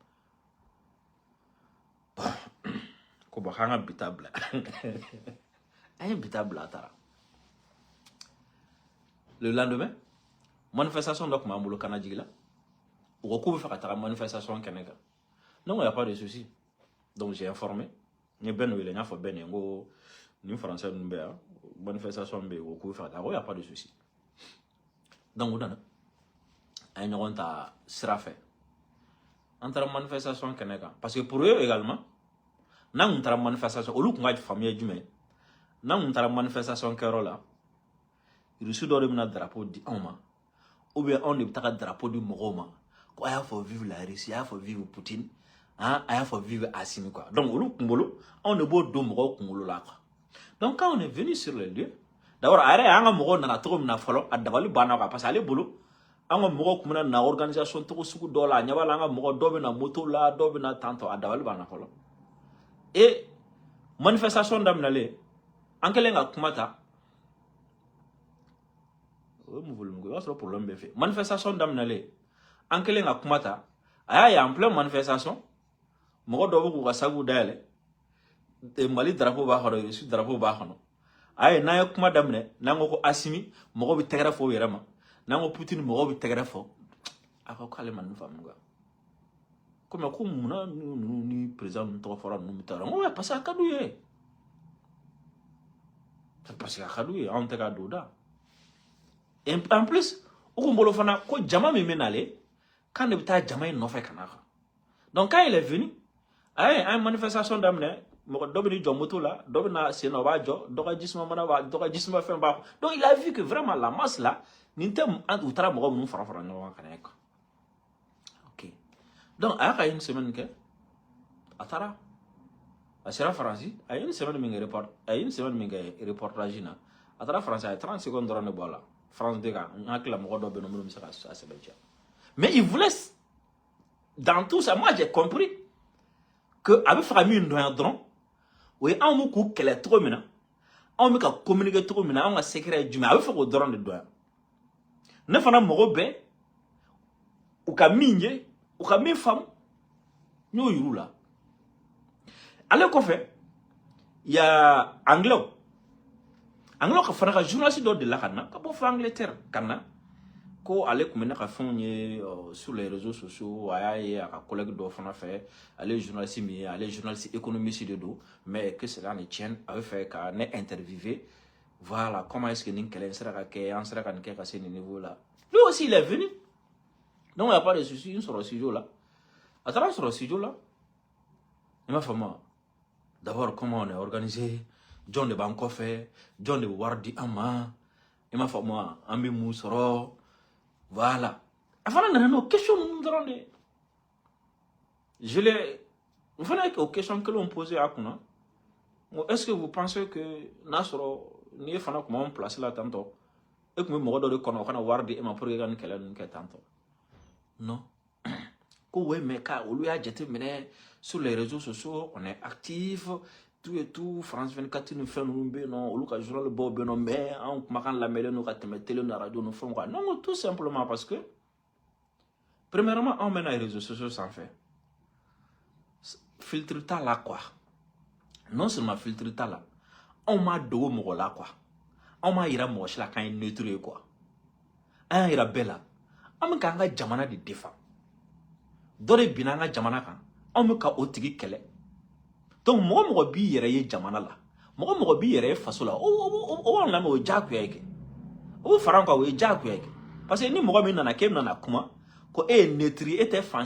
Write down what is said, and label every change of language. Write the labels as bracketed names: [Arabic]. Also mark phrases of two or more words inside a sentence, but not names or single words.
[Bambara] ko ba k'an ka bita bila an ye bita bila a taara [French] le lendemain [Bambara] manifestation dɔ tun b'an bolo kana jigila u ko k'u bɛ fɛ ka taga manifestation kɛnɛ kan [French] non il y a pas de souci donc j'ai informé [Bambara] n ye bɛn wele n y'a fɔ bɛn ye n ko nin français ninnu bɛ yan manifestation bɛ yen u ko k'u bɛ fɛ ka taga ko [French] il y a pas de souci donc [Bambara] u nana an ye ɲɔgɔn ta sira fɛ an taara manifestation kɛnɛ kan [French] parce que pour eux également [Bambara] n'an tun taara manifestation olu tun ka faamuya jumɛn ye n'an tun taara manifestation kɛyɔrɔ la Russie dɔ de bɛna drapeau di anw ma [French] ou bien [Bambara] anw de bɛ taga drapeau di mɔgɔw ma ko a y'a fɔ [French] vive la Russie [Bambara] a y'a fɔ [French] vive Poutine [Bambara] a y'a fɔ [French] vive Assimi quoi donc [Bambara] olu kunkolo anw de b'o don mɔgɔw kunkolo la [French] quoi donc quand on est venu sur le lieu d'abord [Bambara] a yɛrɛ an ka mɔgɔw nana cogo min na fɔlɔ a dabali banna [French] quoi parce que [Bambara] ale bolo an ka mɔgɔw tun bɛna na organisation togo sugu dɔ la a ɲɛ b'a la an ka mɔgɔ dɔw bɛ na moto la dɔw bɛ na tantɔ a dabali banna fɔlɔ et manifestation daminɛlen an kɛlen ka kuma ta problème bɛ fɛ manifestation daminɛlen an kɛlen ka kuma ta a y'a ye [French] en plein manifestation [Bambara] mɔgɔ dɔw bɛ k'u ka sagu dayɛlɛ Mali drapeau b'a kɔnɔ Russie drapeau b'a kɔnɔ a y'a ye n'an ye kuma daminɛ n'an ko Assimi mɔgɔw bɛ tɛgɛrɛ fɔ u yɛrɛ ma n'an ko Poutine mɔgɔw bɛ tɛgɛrɛ fɔ a ko k'ale ma nin faamu quoi komi ko munna ninnu ni président ninnu tɔgɔ fɔra ninnu bɛ taa n ko [French] parce que [Bambara] a ka d'u ye [French] parce que [Bambara] a ka d'u ye anw tɛ ka don o da [French] en plus [Bambara] u kun bolo fana ko jama min bɛ nalen k'an de bɛ taa jama in nɔfɛ ka na kan [French] donc quand il est venu [Bambara] a ye an ye manifestation daminɛ mɔgɔ dɔ bɛ ni jɔ moto la dɔ bɛ na sen na o b'a jɔ dɔ ka jisuma mana b'a dɔ ka jisuma fɛn b'a kɔ [French] donc il a vu que vraiment la masse là [Bambara] nin tɛ u taara mɔgɔ minnu fara ɲɔgɔn kan ka na ye [French] quoi ok donc [Bambara] a y'a ka [French] une semaine [Bambara] kɛ a taara a sera Faransi a ye [French] une semaine [Bambara] min kɛ reportage na a taara Faransi a ye 30 secondes dɔrɔn de bɔ a la France de kan n hakili la mɔgɔ dɔ bɛ yen nɔ minnu bɛ se ka sɛbɛntiya [French] mais il voulait dans tout ça moi j'ai compris que [Bambara] a bɛ fɛ ka min dɔn yan dɔrɔn o ye anw bɛ k'u kɛlɛ cogo min na anw bɛ ka communiquer cogo min na anw ka secret ye jumɛn a bɛ fɛ k'o dɔrɔn de dɔn yan ne fana mago bɛ u ka min ye u ka min faamu n y'o yir'u la ale kɔfɛ [French] il y a anglais [Bambara] ka fana ka journaliste dɔ de la ka na ka bɔ fɔ Angleterre ka na ko ale tun bɛ ne ka fɛnw ye [French] sur les réseaux sociaux [Bambara] a y'a ye a ka collègue dɔ fana fɛ ale ye journaliste min ye ale ye [French] journaliste économiste [Bambara] de don [French] mais que cela ne tienne [Bambara] a bɛ fɛ ka ne interviewer [French] voilà comment est-ce que [Bambara] nin kɛlɛ in sera ka kɛ an sera ka nin kɛ ka se nin [French] niveau là lui aussi il est venu donc il n'y a pas de souci [Bambara] n sɔrɔ studio la a taara sɔrɔ studio la i m'a faamu [French] d'abord comment on est organisé [Bambara] jɔn de b'an kɔfɛ jɔn de bɛ wari di an ma [French] il m'a fait moi [Bambara] an bɛ mun sɔrɔ voilà a fana nana n'o question ninnu dɔrɔn de [French] je l'ai [Bambara] o fana ye o question kelenw posé a kunna [French] est-ce que vous pensez que [Bambara] n'a sɔrɔ n'i ye fana tun b'anw place la tantɔ e tun bɛ mɔgɔ dɔ de kɔnɔ o kana wari di e ma [French] pour que [Bambara] ka nin kɛlɛ ninnu kɛ tantɔ non ko [French] ouais mais [Bambara] ka olu y'a jateminɛ [French] sur les réseaux sociaux on est actif tout et tout [Bambara] France 24 ni fɛn ninnu bɛ yen nɔ olu ka journal baw bɛ yen nɔ mais an kumakan lamɛnlen don ka tɛmɛ télé ni radio ni fɛnw kan [French] non tout simplement parce que premièrement [Bambara] anw bɛ na [French] réseaux sociaux [Bambara] sanfɛ filtre t'a la [French] quoi non seulement filtre [Bambara] t'a la anw m'a dogo mɔgɔ la quoi anw m'a yira mɔgɔ si la k'an ye neutre ye quoi an y'a yira bɛɛ la an bɛ k'an ka jamana de défend dɔ de binna an ka jamana kan anw bɛ ka o tigi kɛlɛ donc mɔgɔ mɔgɔ b'i yɛrɛ ye jamana la mɔgɔ mɔgɔ b'i yɛrɛ ye faso la o b'an lamɛn o ye diyagoya ye kɛ o bɛ fara an kan o ye diyagoya ye kɛ parce que ni mɔgɔ min nana k'e nana kuma ko e ye neutre e tɛ fan